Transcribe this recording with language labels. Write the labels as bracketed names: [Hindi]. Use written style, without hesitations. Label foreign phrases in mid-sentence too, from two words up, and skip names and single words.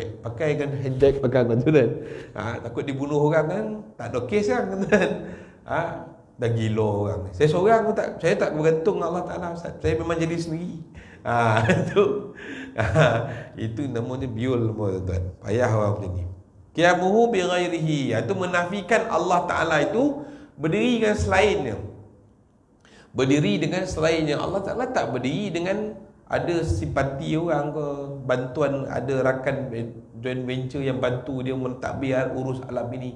[Malay] Pakai kan handbag pegang kan tu kan. Takut dibunuh orang kan, tak ada kes kan kan. Dah gila orang ni. Saya seorang pun tak, saya tak bergantung dengan Allah Taala. Saya memang jadi sendiri. Itu. Itu namanya biol tuan-tuan. Payah orang macam ni. [Arabic] قيامه بغيره, [Malay] itu menafikan Allah Taala itu berdiri dengan selainnya. Berdiri dengan selainnya. Allah Ta'ala tak berdiri dengan ada simpati orang ke, bantuan, ada rakan [English] joint venture [Malay] yang bantu dia mentadbir urus alam ini.